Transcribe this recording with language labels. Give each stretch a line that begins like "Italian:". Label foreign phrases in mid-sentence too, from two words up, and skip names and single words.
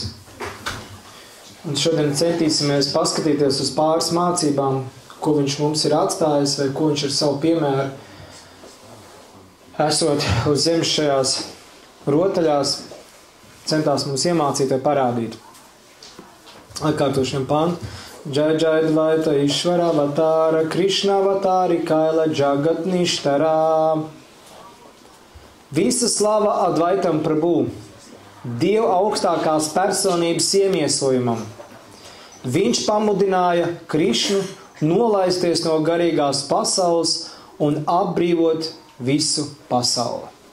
Latvian: Un šodien centīsimies paskatīties uz pāris mācībām, ko viņš mums ir atstājis vai ko viņš ir savu piemēru, esot uz zemes šajās rotaļās, centās mums iemācīt vai parādīt. Atkārtošiem pantu.
Bangla: জয় জয় অদ্বৈত ঈশ্বর অবতার কৃষ্ণ অবতারি কৈল জগৎ নিস্তার.
Latvian: Visa slava Advaitam Prabhu, Dieva augstākās personības iemiesojumam. Viņš pamudināja Krišnu nolaisties no garīgās pasaules un apbrīvot visu pasauli.